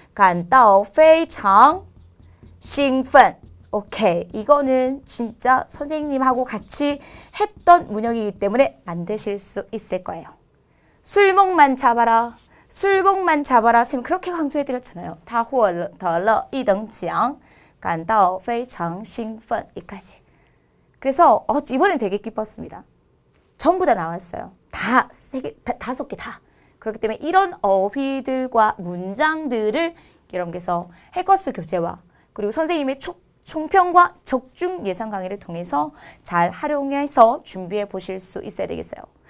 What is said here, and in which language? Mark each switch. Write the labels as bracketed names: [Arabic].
[Chinese] 感到非常兴奋.오케이. [Korean] 이거는 진짜 선생님하고 같이 했던 문형이기 때문에 만드실 수 있을 거예요. 술목만 잡아라. 술목만 잡아라. 선생님 그렇게 강조해드렸잖아요. [Chinese] 他获得了1等奖感到非常兴奋 [Korean] 이까지. 그래서 이번엔 되게 기뻤습니다. 전부 다 나왔어요. 다, 5개 다. 그렇기 때문에 이런 어휘들과 문장들을 여러분께서 해커스 교재와 그리고 선생님의 총평과 적중 예상 강의를 통해서 잘 활용해서 준비해 보실 수 있어야 되겠어요.